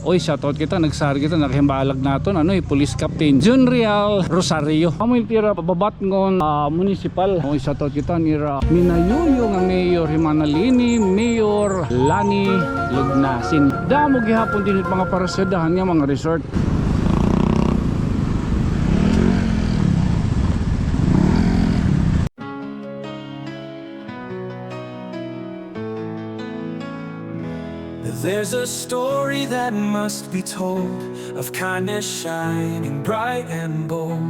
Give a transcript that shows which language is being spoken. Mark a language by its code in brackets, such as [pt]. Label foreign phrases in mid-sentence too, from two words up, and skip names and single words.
[war] Oy, shoutout kita, nagsari kita, nakahimbalag naton Police Captain Junrial Rosario. Amoy tira Babatngon Municipal. Oy, shoutout kita nira minayuyo nga Mayor Himanalini, Mayor Lani Lugnasin. Damo gihapon din mga parasadahan nga mga resort. [en] There's a story that must be told of kindness shining bright and bold.